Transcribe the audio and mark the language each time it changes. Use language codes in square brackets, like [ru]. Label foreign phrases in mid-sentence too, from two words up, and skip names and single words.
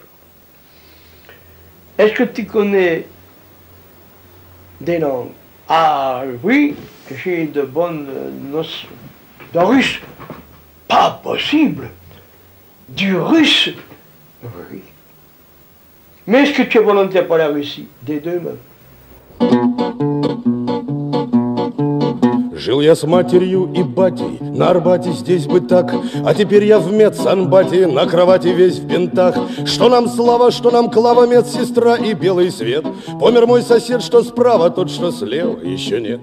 [fr] Est-ce que tu connais des langues? Ah oui, j'ai de bonnes notions. De russe? Pas possible! Du russe? Oui. Mais est-ce que tu es volontaire pour la Russie? Des deux même. [ru] Жил я с матерью и батей, на Арбате здесь бы так, а теперь я в медсанбате, на кровати весь в бинтах. Что нам слава, что нам клава, медсестра и белый свет. Помер мой сосед, что справа, тот, что слева, еще нет.